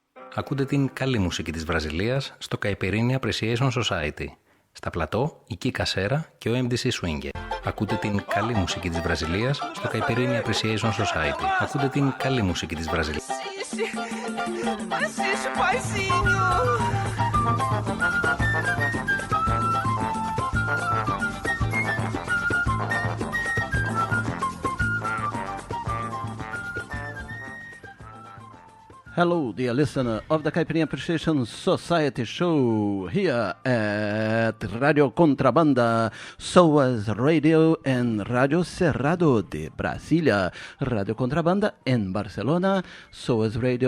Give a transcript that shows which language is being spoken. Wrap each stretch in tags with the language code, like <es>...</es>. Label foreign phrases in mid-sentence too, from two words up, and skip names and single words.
<el>Ακούτε την καλή μουσική της Βραζιλίας στο Caipirinha Appreciation Society. Στα πλατό, η Kika Serra και ο MDC Swinger. Ακούτε την καλή μουσική της Βραζιλίας στο Caipirinha Appreciation Society. Ακούτε την καλή μουσική της Βραζιλίας.</el> <pt>Assiste, paizinho.</pt> <en>Hello, dear listener of the Caipirinha Appreciation Society show here at Radio Contrabanda, SOAS Radio and Radio Cerrado de Brasília, Radio Contrabanda in Barcelona, SOAS Radio</en>